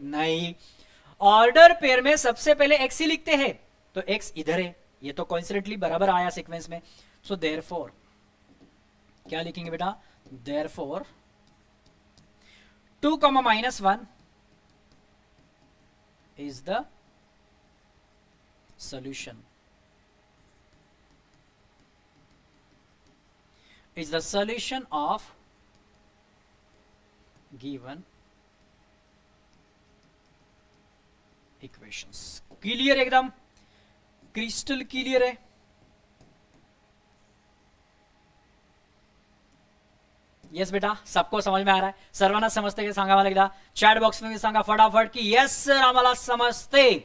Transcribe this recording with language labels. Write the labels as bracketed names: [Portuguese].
[Hindi] नहीं, order pair में सबसे पहले x ही लिखते हैं, तो x इधर है, ये तो कोइंसिडेंटली बराबर आया सीक्वेंस में। सो देयरफॉर क्या लिखेंगे बेटा, therefore 2, -1 [English] is the solution. Is the solution of given equations. [Hindi] Clear, एकदम क्रिस्टल क्लियर है। यस बेटा, सबको समझ में आ रहा है? [Marathi] सर्वांना समजते सांगा मला एकदा चॅट बॉक्स में सांगा फटाफट की यस सर आम्हाला समजते।